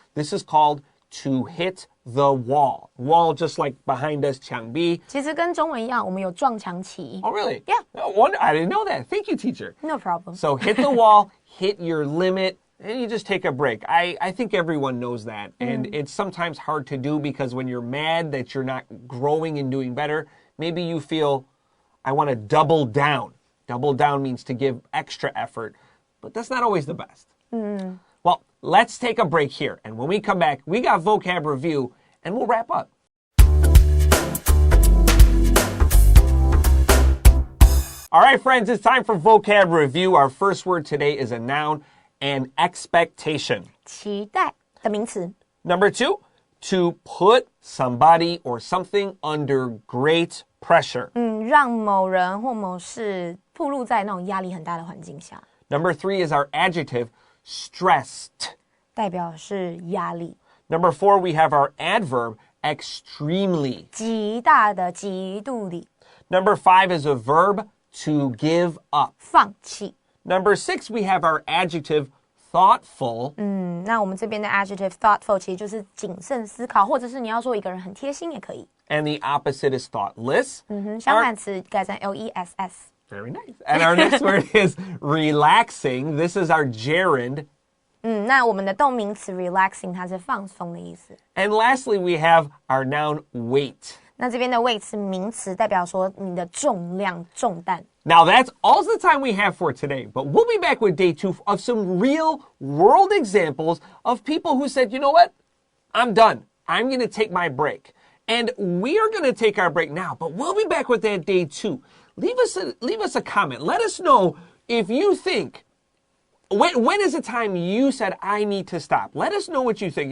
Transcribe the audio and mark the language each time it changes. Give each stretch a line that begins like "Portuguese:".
English: This is called to hit the wall. Wall just like behind us, 墙壁.
Chinese: 其实跟中文一样，我们有撞墙期。
English: Oh, really? Yeah. No wonder, I didn't know that. Thank you, teacher. No problem. So hit the wall, hit your limit, and you just take a break. I think everyone knows that. And it's sometimes hard to do because when you're mad that you're not growing and doing better, maybe you feel, I want to double down. Double down means to give extra effort, but that's not always the best. Well, let's take a break here. And when we come back, we got vocab review, and we'll wrap up. All right, friends, it's time for vocab review. Our first word today is a noun, an expectation.
Chinese: 期待的名词。
English: Number 2, to put somebody or something under great pressure.
Chinese: 让某人或某事暴露在那种压力很大的环境下。
English: Number 3 is our adjective, stressed.
Chinese: 代表是压力。
English: Number 4, we have our adverb, extremely.
Chinese: 极大的、极度的。
English: Number 5 is a verb, to give up.
Chinese: 放弃。
English: Number 6, we have our adjective, thoughtful.
Chinese: 那我们这边的 adjective thoughtful 其实就是谨慎思考，或者是你要说一个人很贴心也可以。
English: And the opposite is thoughtless.
Chinese: 相反词改成 less。
English: Very nice. And our next word is relaxing. This is our gerund.
Chinese: 那我们的动名词 relaxing 它是放松的意思。
English: And lastly, we have our noun, weight.
Chinese: 那这边的 weight 是名词，代表说你的重量、重担。
English: Now, that's all the time we have for today, but we'll be back with day 2 of some real world examples of people who said, you know what? I'm done. I'm going to take my break. And we are going to take our break now, but we'll be back with that day 2. Leave us a comment. Let us know if you think, when is the time you said, I need to stop? Let us know what you think.